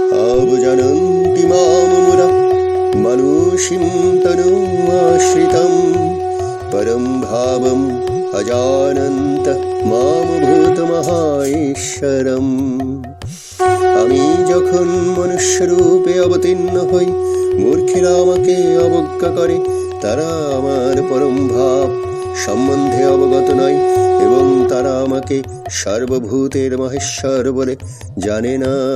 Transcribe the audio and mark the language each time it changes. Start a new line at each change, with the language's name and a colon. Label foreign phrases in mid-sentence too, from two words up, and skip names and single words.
Sanskrit: नावजानन्ति माममुरा मनुषिं तनुमाश्रितं परं भावम् अजानन्तः मामभूतमहाईश्वरम्।
Bangla: আমি যখন মনুষ্যরূপে অবতীর্ণ হই, মূর্খেরা আমাকে অবজ্ঞা করে। তারা আমার পরম ভাব সম্বন্ধে অবগত নয় এবং তারা আমাকে সর্বভূতের মহেশ্বর বলে জানে না।